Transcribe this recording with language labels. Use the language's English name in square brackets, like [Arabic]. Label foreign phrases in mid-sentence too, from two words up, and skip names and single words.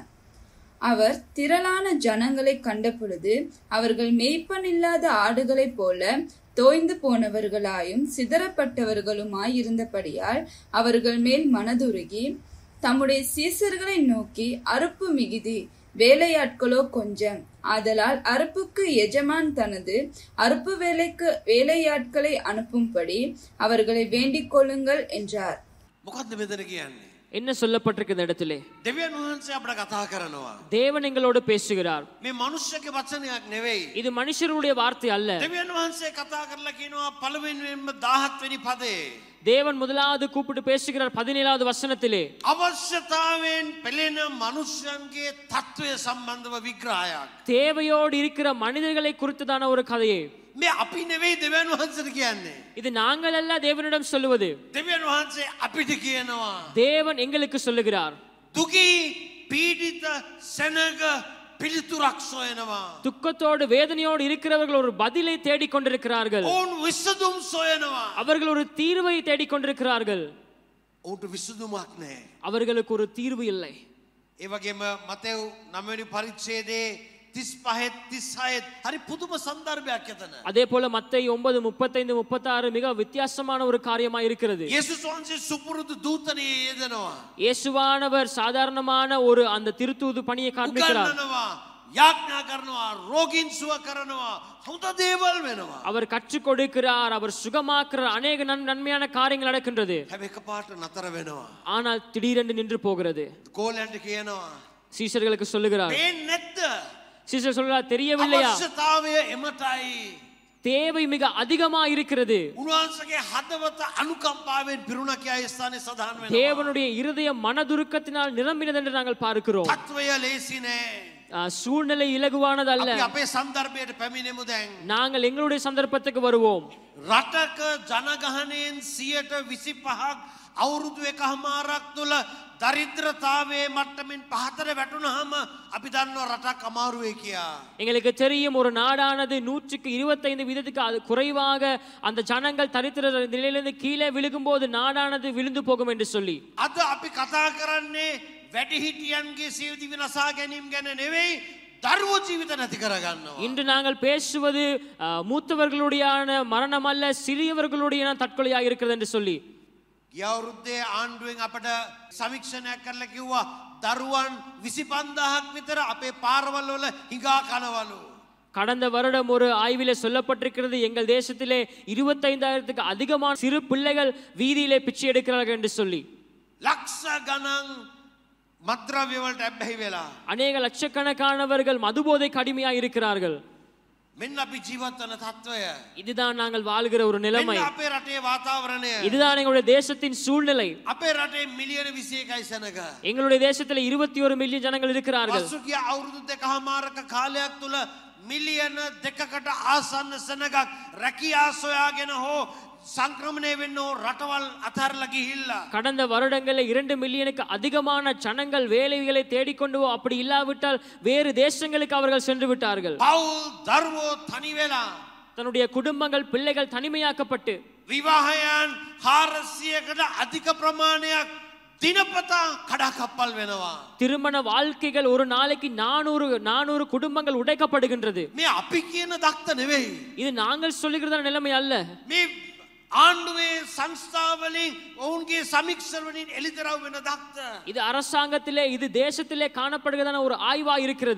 [Tamil] அவர் திரளான ஜனங்களை கண்டபொழுது அவர்கள் மேய்ப்பனில்லாத ஆடுகளைப் போல தோய்ந்து போனவர்களாயும் சிதறப்பட்டவர்களுமாய் இருந்தபடியால் அவர்கள் மேல் மனதுருகி தம்முடைய சீசர்களை நோக்கி அறுப்பு மிகுதி, வேலையாட்களோ கொஞ்சம், ஆதலால் அறுப்புக்கு எஜமான் தனது அறுப்பு வேலைக்கு வேலையாட்களை அனுப்பும்படி அவர்களை வேண்டிக் கொள்ளுங்கள் என்றார். [Sinhala] මොකද්ද මෙතන කියන්නේ? [Tamil] என்ன சொல்லப்பட்டிருக்கு இந்த இடத்திலே? [Sinhala] දෙවියන් වහන්සේ අපට කතා කරනවා. [Tamil] தேவன் எங்களோடு பேசுகிறார். [Sinhala] මේ මනුෂ්‍යගේ වචනයක් නෙවෙයි. [Tamil] இது மனுஷருடைய வார்த்தை அல்ல. [Sinhala] දෙවියන් වහන්සේ කතා කරලා කියනවා පළවෙනියෙන්ම 17 වෙනි පදේ. [Tamil] தேவன் முதலாவது கூப்பிட்டு பேசுகிறார் 17வது வசனத்திலே. [Sinhala] අවශ්‍යතාවයෙන් පෙළෙන මනුෂ්‍යයන්ගේ තත්වය සම්බන්ධව විග්‍රහයක්. [Tamil] தேவையோடு இருக்கிற மனிதர்களை குறித்ததான ஒரு கதையை. [Sinhala] මේ අපි නෙවෙයි දෙවියන් වහන්සේට කියන්නේ. [Tamil] இது நாங்கள் அல்ல தேவனிடம் சொல்லுவது. [Sinhala] දෙවියන් වහන්සේ අපිට කියනවා. [Tamil] தேவன் எங்களுக்கு சொல்லுகிறார். [Sinhala] දුකී පීඩිත සෙනග පිළිතුරක් සොයනවා. [Tamil] துக்கத்தோடு வேதனையோடு இருக்கிறவர்கள் ஒரு பதிலை தேடிக் கொண்டிருக்கிறார்கள். [Sinhala] ඔවුන් විසඳුම් සොයනවා. [Tamil] அவர்கள் ஒரு தீர்வை தேடிக் கொண்டிருக்கிறார்கள். [Sinhala] ඔවුන්ට විසඳුමක් නැහැ. [Tamil] அவர்களுக்கு ஒரு தீர்வு இல்லை. [Sinhala] ඒ වගේම මතෙව් 9 වෙනි පරිච්ඡේදයේ 35 36 හරි පුදුම සන්දර්භයක් එතන. [Tamil] அதே போல மத்தேயு 9 35 36 மிக வித்தியாசமான ஒரு காரியமா இருக்கிறது. [Sinhala] යේසුස් වහන්සේ සුපුරුදු දූතණයේ යෙදෙනවා. [Tamil] இயேசுவானவர் சாதாரணமான ஒரு அந்த திருத்தூது பணியை காண்பிக்கிறார். [Sinhala] උගන්වනවා, යාඥා කරනවා, රෝගීන් සුව කරනවා, හොඳ දේවල් වෙනවා. [Tamil] அவர் கற்றுக் கொடுக்கிறார், அவர் சுகமாக்குறார், அநேக நன்மையான காரியங்கள் நடக்கின்றது. [Sinhala] හැබැයි එකපාරට නතර වෙනවා. [Tamil] ஆனால் திடீரென்று நின்று போகிறது. [Sinhala] ගෝලයන්ට කියනවා, [Tamil] சீஷர்களுக்கு சொல்லுகிறார். [Sinhala] "පේන්නේ නැද්ද? [Tamil] சீஷர் சொல்றார், தெரியவில்லையா? [Sinhala] අවශ්‍යතාවය එමටයි." [Tamil] தேவை மிக அதிகமா இருக்கிறது. [Sinhala] උන්වහන්සේගේ හදවත අනුකම්පාවෙන් පිරුණා කියා ඒ ස්ථානයේ සඳහන් වෙනවා. [Tamil] தேவனுடைய இருதயம் மனதுருக்கத்தினால் நிரம்பினது என்று நாங்கள் பார்க்கிறோம். [Sinhala] තත්වය ලේසි නෑ. [Tamil] சூழ்நிலை இலகுவானதல்ல. [Sinhala] අපි අපේ සන්දර්භයට පැමිණෙමු දැන්. [Tamil] நாங்கள் எங்களுடைய சந்தர்ப்பத்துக்கு வருவோம். [Sinhala] රටක ජනගහනයෙන් 25% අවුරුදු එකහමාරක් තුල දරිද්‍රතාවයේ මට්ටමින් පහතට වැටුනහම අපි දන්නවා රටක් අමාරු වෙයි කියා. [Tamil] எங்களுக்கு தெரியும் ஒரு நாடானது 125% அது குறைவாக அந்த ஜனங்கள் தரித்திர நிலையிலிருந்து கீழே விழுகும்போது நாடானது விழுந்து போகும் என்று சொல்லி. [Sinhala] අද අපි කතා කරන්නේ වැඩිහිටියන්ගේ සියදිවි විනාශා ගැනීම ගැන නෙවෙයි දරුවෝ ජීවිත නැති කරගන්නවා. [Tamil] இன்று நாங்கள் பேசுவது மூத்தவர்களுடைய மரணம் அல்ல சிறியவர்களுடைய தற்கொலையாக இருக்கிறது என்று சொல்லி. [Sinhala] ගිය අවුරුද්දේ ආණ්ඩුවෙන් අපට සමීක්ෂණයක් කරලා කිව්වා දරුවන් 25000ක් විතර අපේ පාරවල් වල හිඟා කනවලු. [Tamil] கடந்த வருடம் ஒரு ஆய்விலே சொல்லப்பட்டிருக்கிறது எங்கள் தேசத்திலே 25000க்கு அதிகமான சிறு பிள்ளைகள் வீதியிலே பிச்சை எடுக்கிறார்கள் என்று சொல்லி. [Sinhala] ලක්ෂ ගණන් මත්ද්‍රව්‍ය වලට ඇබ්බැහි වෙලා [Tamil] அநேக லட்சக்கணக்கானவர்கள் மதுபோதைக்கு அடிமையாக இருக்கிறார்கள். [Sinhala] මෙන්න අපි ජීවත් වන තත්වය. [Tamil] இதுதான் நாங்கள் வாழ்கிற ஒரு நிலைமை. [Sinhala] මෙන්න අපේ රටේ වාතාවරණය. [Tamil] இதுதான் எங்களுடைய தேசத்தின் சூழ்நிலை. [Sinhala] අපේ රටේ මිලියන 21යි සෙනග. [Tamil] எங்களுடைய தேசத்தில் 21 மில்லியன் ஜனங்கள் இருக்கிறார்கள். [Sinhala] පසුගිය අවුරුදු දෙකමාරක කාලයක් තුල මිලියන 2කට ආසන්න සෙනගක් රැකියා සොයාගෙන හෝ සංක්‍රමණය වෙන්න රටවල් අතහැරලා ගිහිල්ලා. [Tamil] கடந்த வருடங்களில் 2 மில்லியனுக்கு அதிகமான ஜனங்கள் வேலைகளை தேடிக்கொண்டு அப்படி இல்லாவிட்டால் வேறு தேசங்களுக்கு அவர்கள் சென்று விட்டார்கள். [Sinhala] පවුල් දරුවෝ තනි වෙලා [Tamil] தன்னுடைய குடும்பங்கள் பிள்ளைகள் தனிமையாக்கப்பட்டு [Sinhala] විවාහයන් 400කට අධික ප්‍රමාණයක් දිනපතා කඩාකප්පල් වෙනවා. [Tamil] திருமண வாழ்க்கைகள் ஒரு நாளைக்கு 400 குடும்பங்கள் உடைக்கப்படுகின்றது. [Sinhala] මේ අපි කියන දක්ත නෙවෙයි. [Tamil] இது நாங்கள் சொல்லுகிற நிலைமை அல்ல. [Sinhala] මේ ආණ්ඩුවේ සංස්ථාවලින් ඔවුන්ගේ සමීක්ෂණ වලින් එළිදරව් වෙන දක්ත. [Tamil] இது அரசாங்கத்திலே இது தேசத்திலே காணப்படுகிறதான ஒரு ஆய்வா இருக்கிறது.